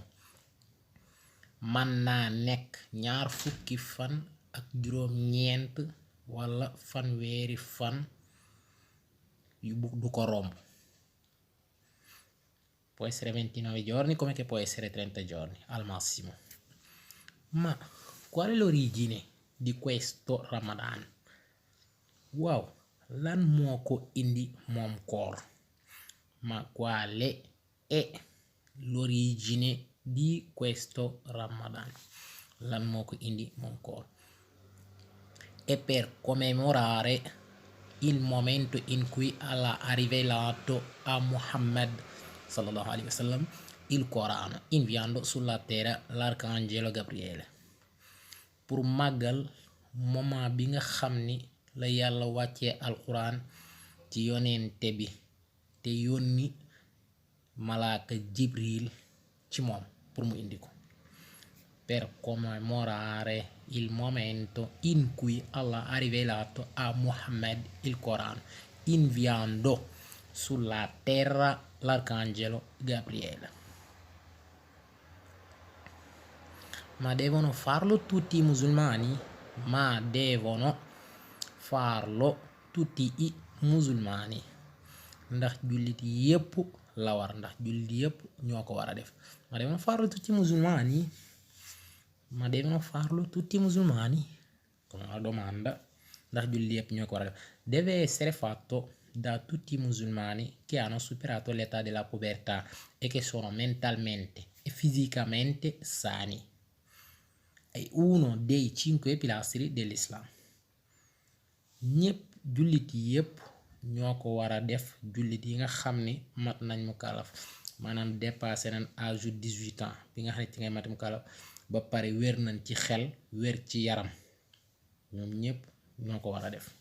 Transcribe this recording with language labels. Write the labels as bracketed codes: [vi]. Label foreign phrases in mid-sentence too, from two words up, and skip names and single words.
[wo] Man naa nekk ñaar fukki fan ak juróom-ñeent wala fanweeri fan yu du ko romb. [it] Può essere 29 giorni come che può essere 30 giorni al massimo. Ma qual è l'origine di questo Ramadan? [wo] Wow, lan moo ko indi moom koor? [it] Ma quale è l'origine di questo Ramadan? [wo] Lan moo ko indi moom koor? [it] È per commemorare il momento in cui Allah ha rivelato a Muhammad [ar] صلى الله عليه وسلم [it] il Corano, inviando sulla terra l'arcangelo Gabriele. [wo] Pour màggal moment bi nga xam ni la yàlla wàccee alquran ci yonente bi te yónni malaaka Jibril ci moom pour mu indi ko. [it] Per commemorare il momento in cui Allah ha rivelato a Muhammad il Corano, inviando sulla terra l'arcangelo Gabriele. Ma devono farlo tutti i musulmani? Ma devono farlo tutti i musulmani. [wo] Ndax jullit yépp la war, ndax jullit yépp ñoo ko war a def. [it] Ma devono farlo tutti i musulmani? Ma devono farlo tutti i musulmani? Come una domanda. [wo] Ndax jullit yépp ñoo ko war a def. [it] Deve essere fatto da tutti i musulmani che hanno superato l'età della pubertà e che sono mentalmente e fisicamente sani. È uno dei 5 pilastri dell'Islam. [wo] ñépp jullit yépp ñoo ko war a def, jullit yi nga xam ni mat nañ mu kalaf, maanaam dépassé nañ [fr] âge 18 ans [wo] bi nga xam ne ci ngay mat mu kalaf ba pare wér nañ ci xel, wér ci yaram, ñoom ñépp ñoo ko war a def.